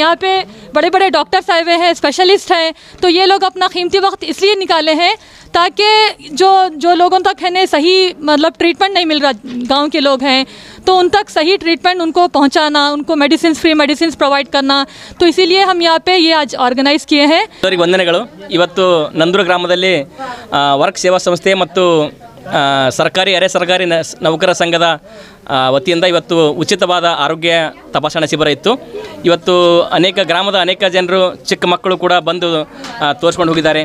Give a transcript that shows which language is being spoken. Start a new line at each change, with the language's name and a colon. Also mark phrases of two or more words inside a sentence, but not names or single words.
Hindi: यहाँ पे बड़े बड़े डॉक्टर्स आए हुए हैं, स्पेशलिस्ट हैं, तो ये लोग अपना कीमती वक्त इसलिए निकाले हैं ताकि जो लोगों तक है ना सही मतलब ट्रीटमेंट नहीं मिल रहा, गांव के लोग हैं, तो उन तक सही ट्रीटमेंट उनको पहुंचाना, उनको मेडिसिन
English: free medicine provide
Hindi: करना, तो इसीलिए हम यहाँ पे ये आज ಆರ್ಗನೈಸ್ किए हैं।
Kannada: ವಂದನೆಗಳು। ಇವತ್ತು ನಂದೂರು ಗ್ರಾಮದಲ್ಲಿ ವರ್ಕ್ ಸೇವಾ ಸಂಸ್ಥೆ ಮತ್ತು ಸರ್ಕಾರಿ ಅರೆ ಸರ್ಕಾರಿ ನೌಕರ ಸಂಘದ ವತಿಯಿಂದ ಇವತ್ತು ಉಚಿತವಾದ ಆರೋಗ್ಯ ತಪಾಸಣಾ ಶಿಬಿರ ಇತ್ತು. ಇವತ್ತು ಗ್ರಾಮದ ಅನೇಕ ಜನರು ಚಿಕ್ಕ ಮಕ್ಕಳು ಕೂಡ ಬಂದು ತೋರಿಸ್ಕೊಂಡು ಹೋಗಿದ್ದಾರೆ.